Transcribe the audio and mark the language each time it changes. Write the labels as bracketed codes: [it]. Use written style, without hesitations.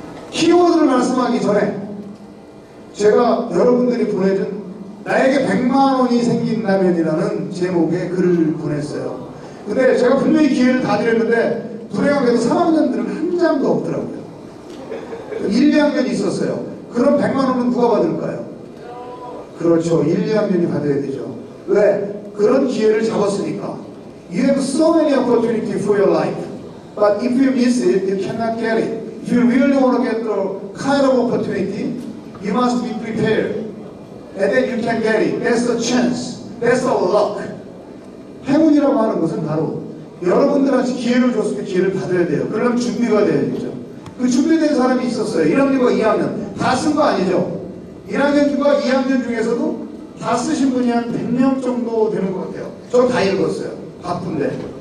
[ko] 키워드를 말씀하기 전에 제가 여러분들이 보내준 나에게 100만 원이 생긴다면이라는 제목의 글을 보냈어요. 근데 제가 분명히 기회를 다 드렸는데 불행하게도 3학년들은 한 장도 없더라고요. 1, 2학년이 있었어요. 그럼 100만 원은 누가 받을까요? 그렇죠. 1, 2학년이 받아야 되죠. 왜? 그런 기회를 잡았으니까. [en] You have so many opportunities for your life. But if you miss it, you cannot get it. If you really want to get the kind of opportunity, you must be prepared. And then you can get it. That's a chance. That's a luck. [ko] 행운이라고 하는 것은 바로 여러분들한테 기회를 줬을 때 기회를 받아야 돼요. 그러려면 준비가 돼야죠. 그 준비된 사람이 있었어요. 1학년과 2학년. 다 쓴 거 아니죠? 1학년과 2학년 중에서도 다 쓰신 분이 한 100명 정도 되는 것 같아요. 저 다 읽었어요. 바쁜데.